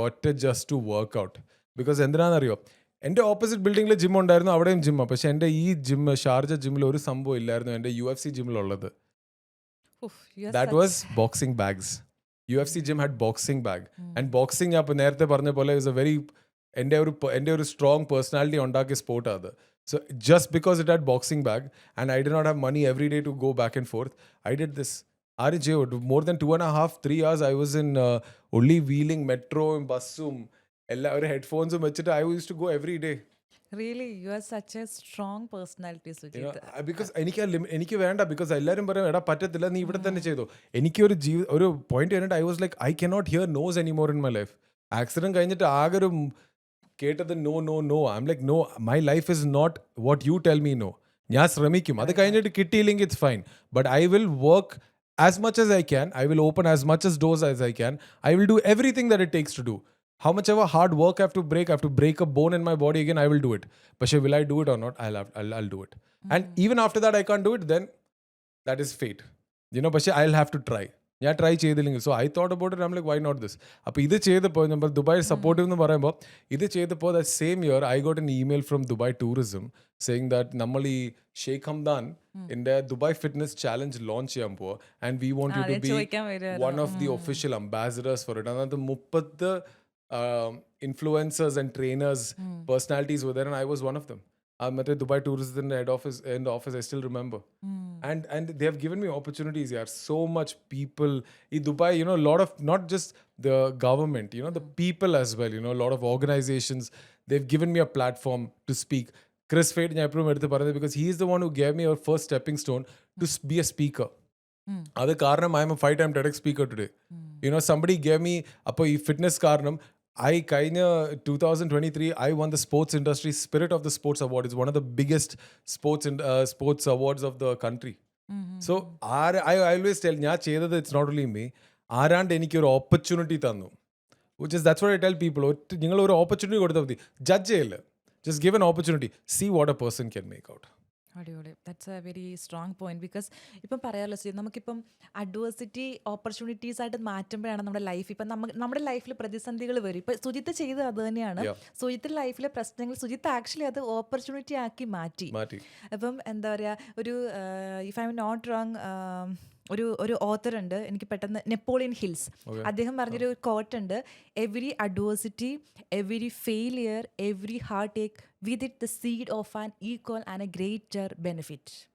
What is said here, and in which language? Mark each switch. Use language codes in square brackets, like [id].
[ml] ഒറ്റ [en] Just to workout. [ml] Because എന്തിനാണെന്നറിയോ? എൻ്റെ opposite ബിൽഡിങ്ങിൽ ജിം ഉണ്ടായിരുന്നു, അവിടെയും ജിമ്മാണ്. പക്ഷേ എൻ്റെ ഈ ജിം, ഷാർജ ജിമ്മിൽ ഒരു സംഭവം ഇല്ലായിരുന്നു എൻ്റെ UFC ജിമ്മിലുള്ളത്. [en] That was boxing bags. UFC gym had boxing bag. And boxing, [ml] ഞാൻ ഇപ്പോൾ നേരത്തെ പറഞ്ഞ പോലെ, [en] is a very, [ml] എൻ്റെ ഒരു സ്ട്രോങ് പേഴ്സണാലിറ്റി ഉണ്ടാക്കിയ സ്പോർട്ടാണ് അത്. [en] So just because it had boxing bag and I did not have money every day to go back and forth, I did this. More than 2.5-3 hours I was in only wheeling metro, bussum, [ml] എല്ലാ ഒരു ഹെഡ്ഫോൺസും വെച്ചിട്ട് [en] I used to go every day. Really you are such a strong personality Sujith. [ml] Because എനിക്ക് വേണ്ട, because എല്ലാവരും പറയും എടാ പറ്റത്തില്ല നീ ഇവിടെ തന്നെ ചെയ്തോ. എനിക്ക് ഒരു പോയിന്റ് കഴിഞ്ഞിട്ട് [en] I was like I cannot hear nos anymore in my life. [ml] Accident കഴിഞ്ഞിട്ട് ആകെ ഒരു കേട്ടത് [en] No no no. I am like no, my life is not what you tell me no. [ml] ഞാൻ ശ്രമിക്കും, അത് കഴിഞ്ഞിട്ട് കിട്ടിയില്ലെങ്കിൽ [en] It's fine, but I will work as much as I can. I will open as much as doors as I can. I will do everything that it takes to do. How much ever hard work I have to break a bone in my body again, I will do it. But will I do it or not? I'll do it. And even after that I can't do it, then that is fate. But I'll have to try. [ml] ഞാൻ try ചെയ്തില്ലെങ്കിൽ. [en] So I thought about it. I am like why not this. [ml] അപ്പോൾ ഇത് ചെയ്തപ്പോൾ നമ്മൾ Dubai supportive എന്ന് പറയുമ്പോൾ ഇത് ചെയ്തപ്പോൾ [en] that same year I got an email from Dubai tourism saying that [ml] നമ്മൾ ഈ ഷെയ്ഖ് ഹംദാൻ ഇന്റെ ദുബായ് ഫിറ്റ്നസ് ചാലഞ്ച് ലോഞ്ച് ചെയ്യാൻ പോവാ [en] And we want you to be one of the official ambassadors for it. [ml] അതിനകത്ത് [en] 30 influencers and trainers personalities were there and I was one of them. [ml] മറ്റേ Dubai ടൂറിസത്തിന്റെ head office [en] I still remember. And they have given me opportunities. Yeah, so much people in Dubai, a lot of, not just the government, the people as well, a lot of organizations, they've given me a platform to speak. Chris Fade [ml] ഞാൻ എപ്പോഴും എടുത്ത് പറയുന്നത് [en] because he is the one who gave me our first stepping stone to be a speaker. [ml] അത് കാരണം [en] I am a 5-time TEDx speaker today. Somebody gave me [ml] അപ്പോൾ ഈ fitness കാരണം കഴിഞ്ഞ [en] 2023 I won the sports industry Spirit of the Sports Award. It's one of the biggest sports awards of the country. So I always tell [ml] ഞാൻ ചെയ്തത് [en] it's not only me. [ml] ആരാണ്ട് എനിക്കൊരു opportunity തന്നു, [en] that's what I tell people. [ml] നിങ്ങൾ ഒരു opportunity കൊടുത്താൽ മതി, judge ചെയ്യില്ല. [en] Just give an opportunity. See what a person can make out. [ml] അടിപൊളി. [en] That's a very strong point. [ml] Because ഇപ്പം പറയാമല്ലോ സുജിത്ത്, നമുക്കിപ്പം അഡ്വേഴ്സിറ്റി ഓപ്പർച്യൂണിറ്റീസ് ആയിട്ട് മാറ്റുമ്പോഴാണ് നമ്മുടെ ലൈഫ്, ഇപ്പം നമ്മുടെ ലൈഫിൽ പ്രതിസന്ധികൾ വരും. ഇപ്പം സുജിത്ത് ചെയ്തത് അത് തന്നെയാണ്. സുജിത്തിന്റെ ലൈഫിലെ പ്രശ്നങ്ങൾ സുജിത്ത് ആക്ച്വലി അത് ഓപ്പർച്യൂണിറ്റി ആക്കി മാറ്റി. അപ്പം എന്താ പറയുക, ഒരു if I am not wrong, ഒരു ഓത്തർ ഉണ്ട്, എനിക്ക് പെട്ടെന്ന്, നെപ്പോളിയൻ ഹിൽസ്, അദ്ദേഹം പറഞ്ഞൊരു കോട്ട് ഉണ്ട്, [en] Every adversity, every failure, every heartache with it the seed of an equal and a greater benefit.